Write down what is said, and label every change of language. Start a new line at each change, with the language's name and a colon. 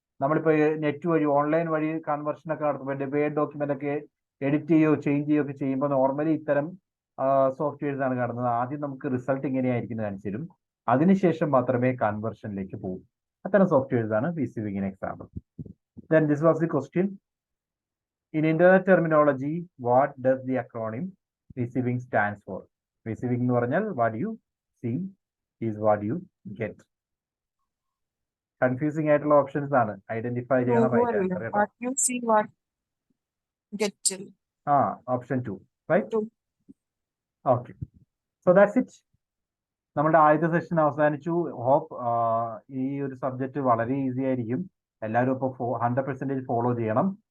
Malayalam: നമ്മളിപ്പോൾ നെറ്റ് വഴി ഓൺലൈൻ വഴി കൺവേർഷൻ ഒക്കെ നടത്തുമ്പോൾ വേഡ് ഡോക്യുമെന്റ് ഒക്കെ എഡിറ്റ് ചെയ്യുകയോ ചേഞ്ച് ചെയ്യുകയോ ഒക്കെ ചെയ്യുമ്പോൾ നോർമലി ഇത്തരം സോഫ്റ്റ്വെയർസ് ആണ് കാണുന്നത്. ആദ്യം നമുക്ക് റിസൾട്ട് എങ്ങനെയായിരിക്കും കാണിച്ചു തരും, അതിനുശേഷം മാത്രമേ കൺവേർഷനിലേക്ക് പോകും. അത്തരം സോഫ്റ്റ്വെയർസ് ആണ് VC-Wing example.
English: Then this was the question. In internet terminology, what does the acronym VC-Wing stands for? VC-Wing
Malayalam: എന്ന് പറഞ്ഞാൽ
English: what you see is what you get.
Malayalam: Confusing ആയിട്ടുള്ള ഓപ്ഷൻസ് ആണ്, ഐഡന്റിഫൈ ചെയ്യണം.
English: What you see, what get.
Malayalam: Option 2, right? 2.
English: Okay, so that's it.
Malayalam: നമ്മുടെ ആദ്യത്തെ session അവസാനിച്ചു. Hope ഈ ഒരു സബ്ജക്റ്റ് വളരെ ഈസി ആയിരിക്കും. എല്ലാവരും ഇപ്പോൾ 100% ഫോളോ ചെയ്യണം.